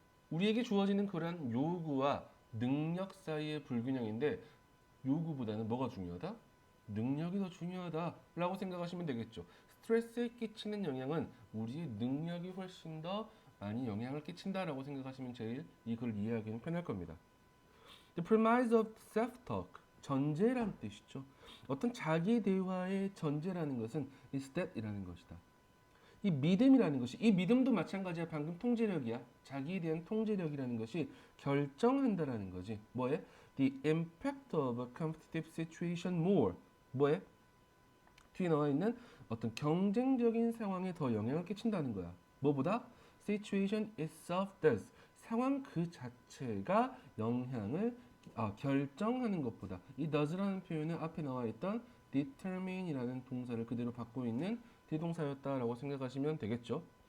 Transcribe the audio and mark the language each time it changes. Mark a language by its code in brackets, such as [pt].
[ko] 우리에게 주어지는 그런 요구와 능력 사이의 불균형인데 요구보다는 뭐가 중요하다? 능력이 더 중요하다라고 생각하시면 되겠죠. 스트레스에 끼치는 영향은 우리의 능력이 훨씬 더 많이 영향을 끼친다라고 생각하시면 제일 이걸 이해하기는 편할 겁니다. [en] The premise of self-talk, [ko] 전제란 뜻이죠. 어떤 자기 대화의 전제라는 것은 [en] is that [ko] 이라는 것이다. 이 믿음이라는 것이 이 믿음도 마찬가지야. 방금 통제력이야. 자기에 대한 통제력이라는 것이 결정한다라는 거지. 뭐에? [en] The impact of a competitive situation more. [ko] 뭐에? 뒤에 나와 있는 어떤 경쟁적인 상황에 더 영향을 끼친다는 거야. 뭐보다? [en] Situation itself does. [ko] 상황 그 자체가 영향을 결정하는 것보다 이 does라는 표현은 앞에 나와 있던 determine이라는 동사를 그대로 받고 있는 대동사였다라고 생각하시면 되겠죠.